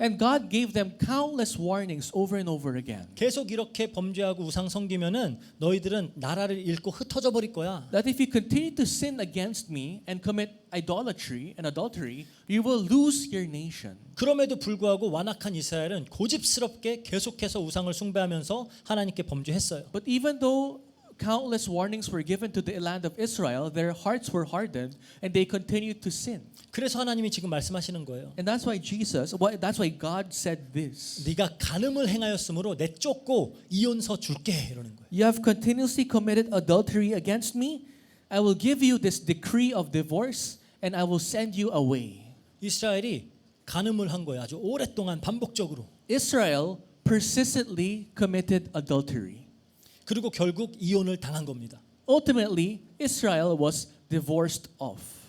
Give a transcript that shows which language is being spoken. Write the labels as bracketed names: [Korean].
[English] And God gave them countless warnings over and over again. [Korean] 계속 이렇게 범죄하고 우상 섬기면은 너희들은 나라를 잃고 흩어져 버릴 거야. [English] That if you continue to sin against me and commit idolatry and adultery, you will lose your nation. [Korean] 그럼에도 불구하고 완악한 이스라엘은 고집스럽게 계속해서 우상을 숭배하면서 하나님께 범죄했어요. [English] But even though countless warnings were given to the land of Israel, their hearts were hardened and they continued to sin. [Korean] 그래서 하나님이 지금 말씀하시는 거예요. [English] And that's why that's why God said this. [Korean] 네가 간음을 행하였으므로 내쫓고 이혼서 줄게 이러는 거예요. [English] You have continuously committed adultery against me. I will give you this decree of divorce and I will send you away. [Korean] 이스라엘이 간음을 한 거예요. 아주 오랫동안 반복적으로. [English] Israel persistently committed adultery. [Korean] 그리고 결국 이혼을 당한 겁니다. [English] Ultimately, Israel was divorced off.